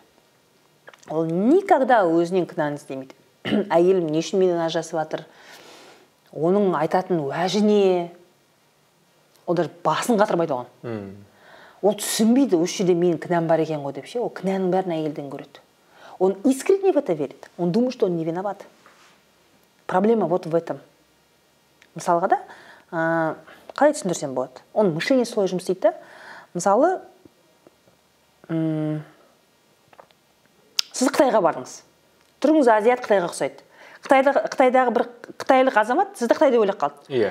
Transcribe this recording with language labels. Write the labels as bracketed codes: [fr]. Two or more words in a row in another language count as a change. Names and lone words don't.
[kk] Ол никогда өзінен кінәні іздемейді. Әйелім не үшін менен ажырасып жатыр? Оның айтатын уәжі не? Ол даже басын қатырмайды оған. Ол түсінбейді, осы жерде менің кінәм бар екен ғой деп ше. Ол кінәнің бәрін әйелден көреді. [ru] Он искренне в это верит. Он думает, что он не виноват. Проблема вот в этом. [kk] Мысалға да, қалай түсіндірсем болады? [ru] Он мышление [kk] солай жұмыс істейді. Мысалы, сіз Қытайға бардыңыз. Түріңіз азиат Қытайға ұқсайды. Қытайдағы бір қытайлық азамат сізді Қытайда ойлап қалды.